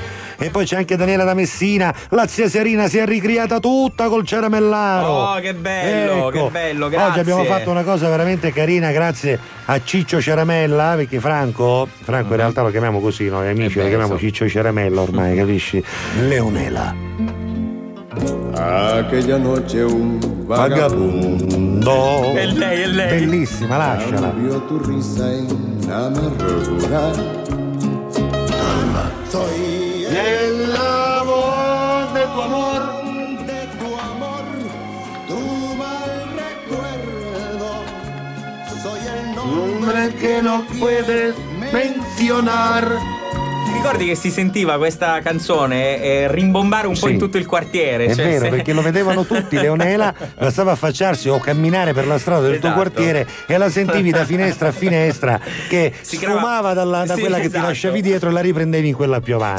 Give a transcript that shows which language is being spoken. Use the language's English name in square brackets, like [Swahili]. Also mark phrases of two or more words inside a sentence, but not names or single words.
[Italian] E poi c'è anche Daniela da Messina, la zia Serina si è ricriata tutta col Ciaramellaro. Oh, che bello, che bello, grazie. Oggi abbiamo fatto una cosa veramente carina grazie a Ciccio Ciaramella, perché Franco in realtà lo chiamiamo così, noi amici lo chiamiamo Ciccio Ciaramella ormai, capisci? Leonela. [Spanish] Aquella noche un Vagabundo. [Italian] È lei. Bellissima, lasciala. [Spanish] vio tu risa en la amargura. Soy El amor de tu amor. tu mal recuerdo. Soy el Nombre que no puedes mencionar. [Italian] Ricordi che si sentiva questa canzone rimbombare un po' Sì. in tutto il quartiere? È cioè, vero, se- perché lo vedevano tutti, Leonela bastava affacciarsi o camminare per la strada del tuo Esatto. quartiere e la sentivi da finestra a finestra che Si creava- sfumava da Sì, quella che ti esatto. lasciavi dietro e la riprendevi in quella più avanti.